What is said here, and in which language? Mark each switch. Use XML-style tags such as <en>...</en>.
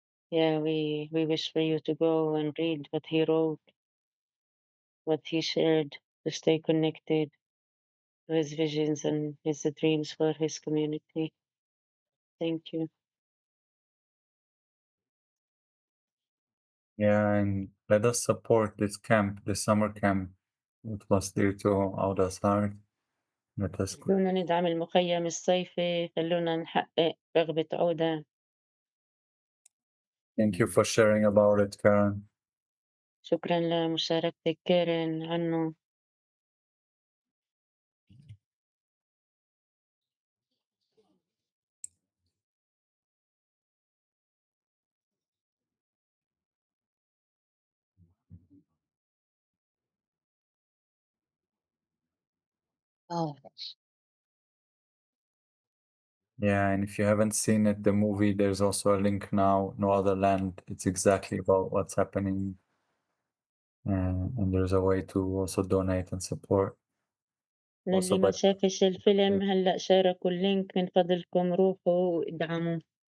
<en>Yeah, we wish for you to go and read what he wrote, what he shared, to stay connected to his visions and his dreams for his community. Thank you. Yeah, and let us support this camp, the summer camp. It was dear to Awdah's heart. Let us go.</en> <ar>خلونا ندعم المخيم الصيفي، خلونا نحقق رغبة عودة.</ar> <en>Thank you for sharing about it, Karen.</en> <ar>شكرا لمشاركتك كارين عنه.</ar> <en>Yeah, and if you haven't seen it, the movie, there's also a link now, No Other Land. It's exactly about what's happening. And there's a way to also donate and support.</en> <ar>للي ما شافش الفيلم هلأ شاركوا اللينك، من فضلكم روحوا وادعموا.</ar>